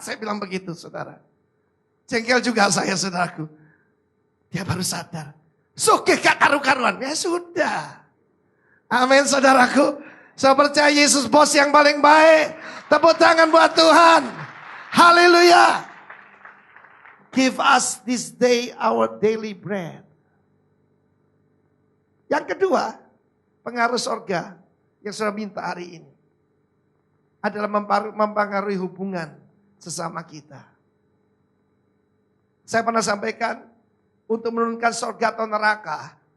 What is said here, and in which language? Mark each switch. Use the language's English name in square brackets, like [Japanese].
[Indonesian] Saya bilang begitu saudara. Jengkel juga saya saudaraku. Dia baru sadar. Suke gak karu-karuan. Ya sudah. Amin saudaraku. Saya percaya Yesus bos yang paling baik. Tepuk tangan buat Tuhan. Haleluya. [English] Give us this day our daily bread. [Indonesian] Yang kedua, pengaruh sorga yang sudah minta hari ini adalah mempengaruhi hubungan sesama kita. Saya pernah sampaikan untuk menurunkan sorga atau neraka.